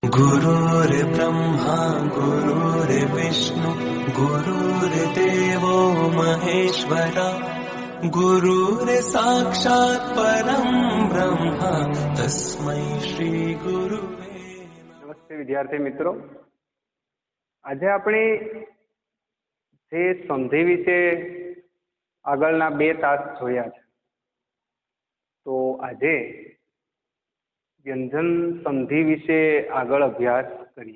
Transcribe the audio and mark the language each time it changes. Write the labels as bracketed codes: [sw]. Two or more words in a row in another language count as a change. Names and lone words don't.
[sa] गुरुर्ब्रह्मा गुरुर्विष्णु गुरुर्देवो महेश्वरा गुरुर्साक्षात् परं ब्रह्म तस्मै श्री गुरुवे [hi] नमस्ते विद्यार्थी मित्रों, आज [gu] આપણે જે સંધિ વિશે આગળના 2 તાસ જોયા છે, તો આજે વ્યંજન સંધિ વિશે આગળ અભ્યાસ કરીએ.